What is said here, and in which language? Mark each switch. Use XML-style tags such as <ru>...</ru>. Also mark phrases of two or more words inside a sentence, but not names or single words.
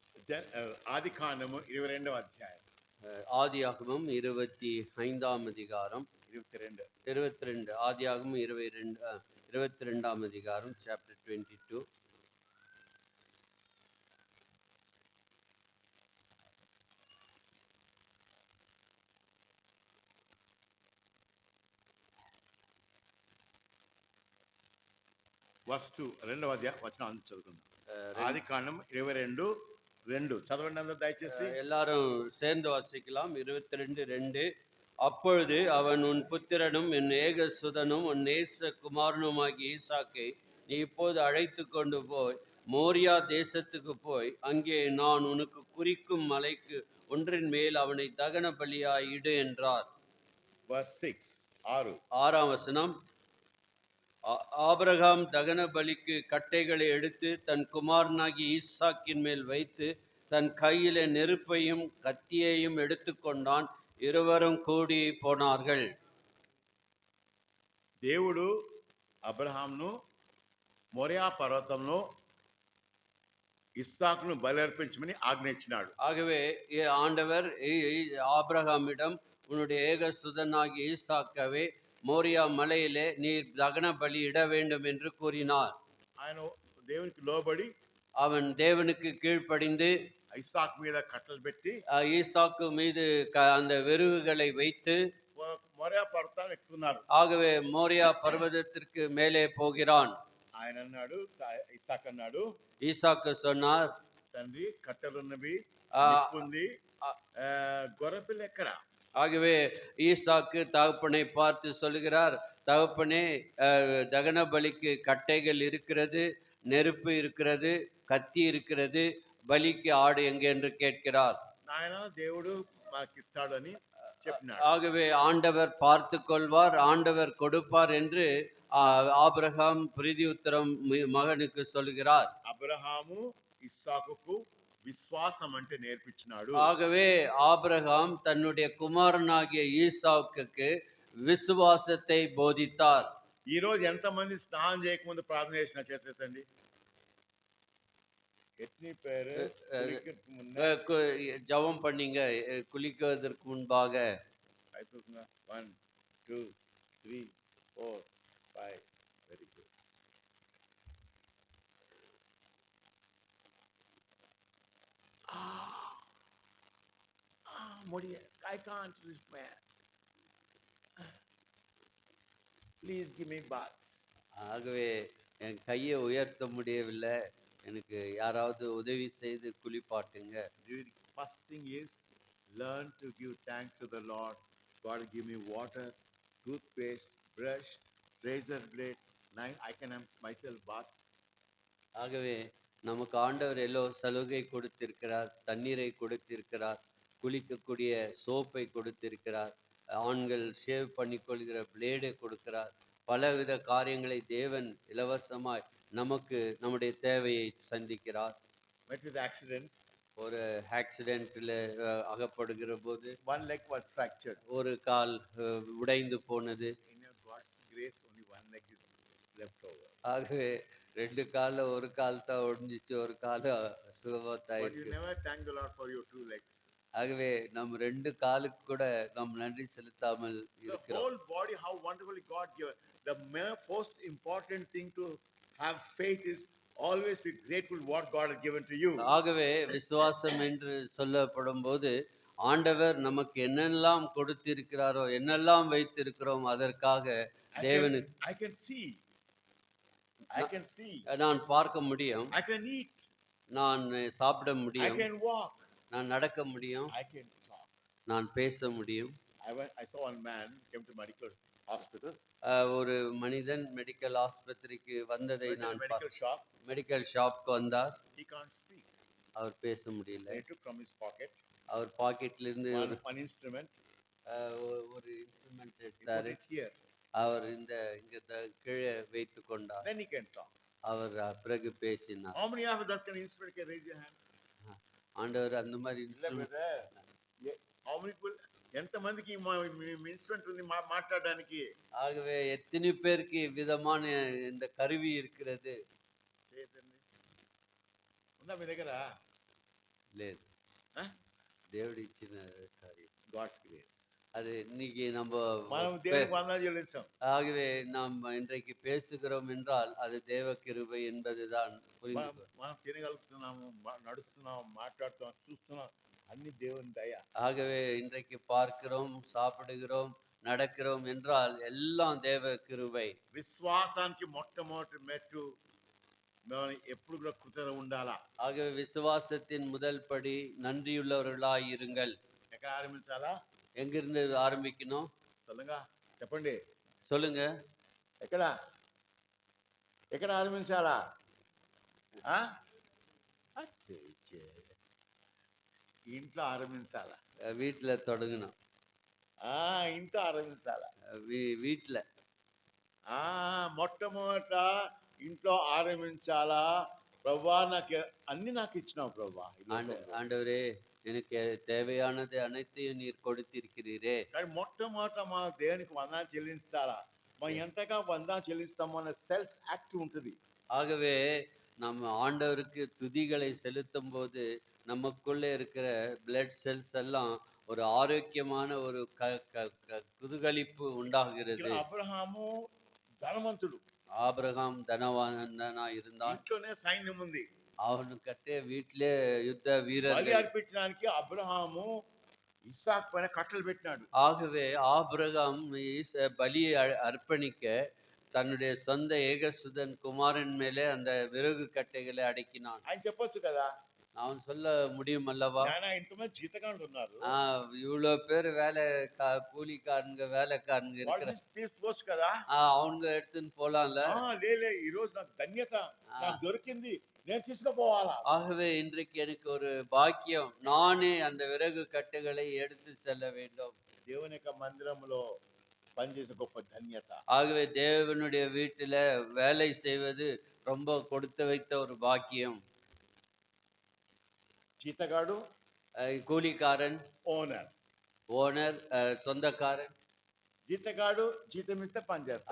<te>ఆదికాండము 22వ అధ్యాయం.</te> <ta>ஆதியாகமம் 25ஆம் அதிகாரம் 22. 22 ஆதியாகமம் 22ஆம் அதிகாரம் chapter 22.</ta> <te>వర్స్ 2 రెండవ వచనం అందు చదువుకుందాం. ఆదికాండం 22:2 చదవండి అందరూ దయచేసి.</te> <ta>எல்லாரும் சேர்ந்து வாசிக்கலாம். 22:2. அப்பொழுது அவன், உன் புத்திரனும் என் ஏகசுதனும் உன் நேச குமாரனுமாகிய ஈசாக்கை நீ இப்போது அழைத்து கொண்டு போய் மோரியா தேசத்துக்கு போய் அங்கே நான் உனக்கு குறிக்கும் மலைக்கு ஒன்றின் மேல் அவனை தகன பலியாய் இடு என்றார்.</ta> <te>వర్స్ 6</te> <ta>6ஆம் வசனம். ஆபிரகாம் தகன பலிக்கு கட்டைகளை எடுத்து தன் குமாரனாகி ஈசாக்கின் மேல் வைத்து தன் கையில நெருப்பையும் கத்தியையும் எடுத்துக்கொண்டான். இருவரும் கூடி போனார்கள்.</ta> <te>దేవుడు అబ్రహామును మోరియా పర్వతంలో ఇస్సాకును బలి అర్పించమని ఆజ్ఞించినాడు.</te> <ta>ஆகவே ஆண்டவர் ஆபிரகாமிடம், உன்னுடைய ஏகசுதனாகிய ஈசாக்கவே மோரியா மலையிலே நீர் தகன பலி இட வேண்டும் என்று கூறினார்.</ta> <te>ఆయన దేవునికి లోబడి</te> <ta>அவன் தேவனுக்கு கீழ்ப்படிந்து</ta> <te>ఇస్సాకు మీద కట్టలు పెట్టి</te> <ta>ஈசாக்கு மீது அந்த வெறுகுகளை வைத்து</ta> <te>మోరియా పర్వతాన్ని ఎక్కుతున్నారు.</te> <ta>ஆகவே மோரியா பர்வதத்திற்கு மேலே போகிறான்.</ta> <te>ఆయన అన్నాడు, ఇస్సాకు అన్నాడు,</te> <ta>ஈசாக்கு சொன்னார்,</ta> <te>తండ్రి కట్టెలున్నవి, ఉంది, గొర్రెపిల్ల ఎక్కడ?</te> <ta>ஆகவே ஈசாக்கு தகப்பனை பார்த்து சொல்கிறார், தகப்பனே, தகன பலிக்கு கட்டைகள் இருக்கிறது, நெருப்பு இருக்கிறது, கத்தி இருக்கிறது, பலிக்கு ஆடு எங்கே என்று கேட்கிறார்.</ta> <te>నాయన దేవుడు మాకిస్తాడు అని చెప్పినాడు.</te> <ta>ஆகவே ஆண்டவர் பார்த்து கொள்வார், ஆண்டவர் கொடுப்பார் என்று ஆபிரகாம் பிரதி உத்தரம் மகனுக்கு சொல்கிறார்.</ta> <te>అబ్రహాము ఇస్సాకుకు విశ్వాసం అంటే నేర్పించినాడు.</te> <ta>ஆகவே ஆபிரகாம் தன்னுடைய குமாரனாகிய ஈசாக்குக்கு விசுவாசத்தை போதித்தார்.</ta> <te>ఈ రోజు ఎంతమంది స్నానం చేయకముందు ప్రార్థన చేసిన చేతండి.</te> <ta>எத்தனை பேர் ஜெபம் பண்ணீங்க குளிக்குவதற்கு முன்பாக? 1 2 3 4 5.</ta> <en>very good. முடிய I can't reach man. Please give me bath.</en> <ta>ஆகவே என் கையை உயர்த்த முடியவில்லை, எனக்கு யாராவது உதவி செய்து குளிப்பாட்டுங்க.</ta> <en>First thing is learn to give thanks to the Lord. God give me water, toothpaste, brush, razor blade. Now I can have myself bath.</en> <ta>ஆகவே நமக்கு ஆண்டவர் எல்லோ சலுகை கொடுத்திருக்கிறார், தண்ணீரை கொடுத்திருக்கிறார், குளிக்கக்கூடிய சோப்பை கொடுத்திருக்கிறார், ஆண்கள் ஷேவ் பண்ணிக்கொள்கிற பிளேடை கொடுக்கிறார். பலவித காரியங்களை தேவன் இலவசமாய் நமக்கு நம்முடைய தேவையை சந்திக்கிறார். ஒரு ஆக்சிடென்ட்ல அகப்படுகிற போது</ta> <en>one leg was fractured.</en> <ta>ஒரு கால் உடைந்து போனது.</ta> <en>In God's grace only one leg is left over.</en> <ta>ஆகவே ரெண்டு கால்ல ஒரு கால் தான் ஒடிஞ்சிச்சு, ஒரு கால் சுகமாத்தாயிருக்கு.</ta> <en>But you never thank the Lord for your two legs.</en> <ta>ஆகவே நம் ரெண்டு காலுக்கு கூட நாம் நன்றி செலுத்தாமல் இருக்கிறோம்.</ta> <en>The whole body, how wonderfully God given. The most important thing to have faith is always be grateful what God has given to you.</en> <ta>ஆகவே விசுவாசம் என்று சொல்லப்படும் போது ஆண்டவர் நமக்கு என்னெல்லாம் கொடுத்திருக்கிறாரோ, என்னெல்லாம் வைத்திருக்கிறோம், அதற்காக தேவனுக்கு</ta> <en>I can see.</en> <ta>நான் பார்க்க முடியும்.</ta> <en>I can eat.</en> <ta>நான் சாப்பிட முடியும்.</ta> <en>I can walk.</en> <ta>நான் நடக்க முடியும்.</ta> <en>I can talk.</en> <ta>நான் பேச முடியும்.</ta> <en>I saw one man came to medical hospital.</en> <ta>ஒரு மனிதன் மெடிக்கல் ஆஸ்பத்திரிக்கு வந்ததை நான்</ta> <en>medical shop</en> <ta>வந்தார்.</ta> <en>He can't speak.</en> <ta>அவர் பேச முடியல.</ta> <en>He took from his pocket.</en> <ta>அவர் பாக்கெட்ல இருந்து</ta> <en>one instrument.</en> <ta>ஒரு இன்ஸ்ட்ருமென்ட் எடுத்தார். அவர் இங்க கீழே வைத்துக் கொண்டார்.</ta> <en>Then he can talk.</en> <ta>அவர் பிறகு பேசினார்.</ta> <en>How many of us can instrument? Can raise your hands?</en> <ta>ஆண்டவர் அந்த மாதிரி இன்ஸ்ட்ருமென்ட்.</ta> <en>How many people?</en> <te>ఎంత మందికి ఇన్స్ట్రుమెంట్ ఉంది మాట్లాడడానికి?</te> <ta>ஆகவே எத்தனை பேருக்கு விதமான இந்த கருவி இருக்கிறது?</ta> <te>ఉందా మీ దగ్గర? లేదు, ఆ? దేవుడు ఇచ్చిన కార్యం</te> <en>God's grace.</en> <ta>அது. இன்னைக்கு நம்ம</ta> <te>మనం</te> <ta>பே-</ta> <te>దేవునికి వందనాలు చెల్లించాం.</te> <ta>ஆகவே நாம் இன்றைக்கு பேசுகிறோம் என்றால் அது தேவ கிருபை என்பதுதான் புரிந்து</ta> <te>మనం మనం తినగలుగుతున్నాము, నడుస్తున్నాం, మాట్లాడుతున్నాం, చూస్తున్నాం, అన్ని దేవుని దయ.</te> <ta>ஆகவே இன்றைக்கு பார்க்கிறோம், சாப்பிடுகிறோம், நடக்கிறோம் என்றால் எல்லாம் தேவ கிருபை.</ta> <te>విశ్వాసానికి మొట్టమొదటి మెట్టు మనం ఎప్పుడు కూడా కృతజ్ఞత ఉండాలా.</te> <ta>ஆகவே விசுவாசத்தின் முதல் படி நன்றியுள்ளவர்களாய் இருங்கள்.</ta> <te>ఎక్కడ ఆరంభించాలా?</te> <ta>எங்கிருந்து ஆரம்பிக்கணும்</ta> <te>చల్లగా చెప్పండి.</te> <ta>சொல்லுங்க.</ta> <te>ఎక్కడ ఎక్కడ ఆరంభించాలా? ఆ? అచ్చే, ఇచ్చే. ఇంట్లో ఆరంభించాలా?</te> <ta>வீட்டுல தொடங்கணும்.</ta> <te>ఇంట్లో ఆరంభించాలా?</te> <ta>வீட்டுல</ta> <te>మొట్టమొదట ఇంట్లో ఆరంభించాలా. ప్రభా నాకు అన్ని నాకు ఇచ్చినావు ప్రభా.</te> <ta>ஆண்டவரே, எனக்கு தேவையானது அனைத்தையும் நீர் கொடுத்திருக்கிறீரே.</ta> <te>కానీ మొట్టమొదట మా దేవునికి వందనాలు చెల్లించాలా. మనం ఎంతగా వందనాలు చెల్లిస్తామో అనే</te> <en>self act</en> <te>ఉంటుంది.</te> <ta>ஆகவே நம்ம ஆண்டவருக்கு துதிகளை செலுத்தும் போது நமக்குள்ளே இருக்கிற</ta> <en>blood cells</en> <ta>எல்லாம் ஒரு ஆரோக்கியமான ஒரு குதூகலிப்பு</ta> <te>ఇక్కడ</te> <ta>உண்டாகிறது.</ta> <te>అబ్రహాము ధనవంతుడు,</te> <ta>ஆபிரகாம் தனவானா இருந்தான்.</ta> <te>ఇంట్లోనే సైన్యం ఉంది.</te> <ta>அவனு கட்டே வீட்டிலே யுத்த</ta> <te>బలి</te> <ta>வீரர்கள்.</ta> <te>అర్పించడానికి అబ్రహాము ఇస్సాకు పైన కట్టలు పెట్టినాడు.</te> <ta>ஆகவே ஆபிரகாம் பலியை அர்ப்பணிக்க தன்னுடைய சொந்த ஏகசுதன் குமாரன் மேலே அந்த விறகு கட்டைகளை அடக்கினான்.</ta> <te>ఆయన చెప్పొచ్చు కదా,</te> <ta>அவன் சொல்ல முடியும் அல்லவா,</ta> <te>నాయన ఇంతమంది జీతగాళ్ళు ఉన్నారు,</te> <ta>இவ்வளவு பேர் வேலை கூலிக்காரங்க வேலைக்காரங்க இருக்கிற</ta> <te>తీసుకోవచ్చు కదా,</te> <ta>அவங்க எடுத்துன்னு போலாம்ல.</ta> <te>లేలే ఈ రోజు నాకు ధన్యత నాకు దొరికింది, నేను తీసుకుపోవాలా.</te> <ta>ஆகவே இன்றைக்கு எனக்கு ஒரு பாக்கியம், நானே அந்த விறகு கட்டைகளை எடுத்து செல்ல வேண்டும்.</ta> <te>దేవుని యొక్క మందిరంలో పనిచేసే గొప్ప ధన్యత.</te> <ta>ஆகவே தேவனுடைய வீட்டுல வேலை செய்வது ரொம்ப கொடுத்து வைத்த ஒரு பாக்கியம்.</ta> <te>జీతగాడు</te> <ta>கூலிக்காரன்</ta> <te>ఓనర్,</te> <ta>ஓனர் சொந்தக்காரன்.</ta> <te>జీతగాడు జీతం ఇస్తే పని చేస్తాడు,</te>